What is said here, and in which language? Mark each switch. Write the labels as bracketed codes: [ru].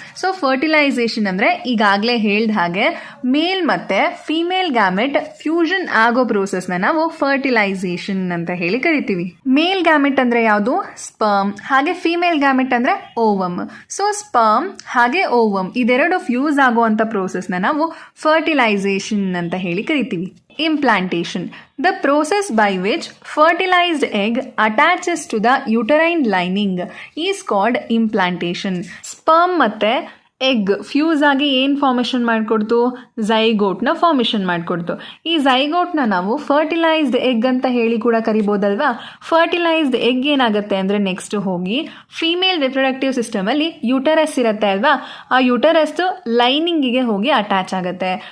[kn] So fertilisation ಅಂದರೆ ಈಗಾಗಲೇ ಹೇಳ್ದ ಹಾಗೆ ಮೇಲ್ ಮತ್ತು ಫಿಮೇಲ್ ಗ್ಯಾಮೆಟ್ ಫ್ಯೂಷನ್ ಆಗೋ ಪ್ರೋಸೆಸ್ನ ನಾವು ಫರ್ಟಿಲೈಸೇಷನ್ ಅಂತ ಹೇಳಿ ಕರಿತೀವಿ. ಮೇಲ್ ಗ್ಯಾಮೆಟ್ ಅಂದರೆ ಯಾವುದು? ಸ್ಪರ್ಮ್. ಹಾಗೆ ಫಿಮೇಲ್ ಗ್ಯಾಮೆಟ್ ಅಂದರೆ ಓವಮ್. ಸೊ ಸ್ಪರ್ಮ್ ಹಾಗೆ ಓವಮ್ ಇದೆರಡು ಫ್ಯೂಸ್ ಆಗುವಂಥ ಪ್ರೋಸೆಸ್ನ ನಾವು ಫರ್ಟಿಲೈಸೇಷನ್ ಅಂತ ಹೇಳಿ ಕರಿತೀವಿ. [en] Implantation, the process by which fertilized egg attaches to the uterine lining is called implantation. [kn] Sperm ಮತ್ತೆ ಎಗ್ ಫ್ಯೂಸ್ ಆಗಿ ಏನು ಫಾರ್ಮೇಷನ್ ಮಾಡಿಕೊಡ್ತು? ಝೈಗೋಟ್ನ ಫಾರ್ಮೇಷನ್ ಮಾಡಿಕೊಡ್ತು. ಈ ಝೈಗೋಟ್ನ ನಾವು ಫರ್ಟಿಲೈಸ್ಡ್ ಎಗ್ ಅಂತ ಹೇಳಿ ಕೂಡ ಕರಿಬೋದಲ್ವಾ. ಫರ್ಟಿಲೈಸ್ಡ್ ಎಗ್ ಏನಾಗುತ್ತೆ ಅಂದರೆ ನೆಕ್ಸ್ಟ್ ಹೋಗಿ ಫಿಮೇಲ್ ರಿಪ್ರೊಡಕ್ಟಿವ್ ಸಿಸ್ಟಮಲ್ಲಿ ಯೂಟರಸ್ ಇರುತ್ತೆ ಅಲ್ವಾ, ಆ ಯೂಟರಸ್ದು ಲೈನಿಂಗಿಗೆ ಹೋಗಿ ಅಟ್ಯಾಚ್ ಆಗುತ್ತೆ.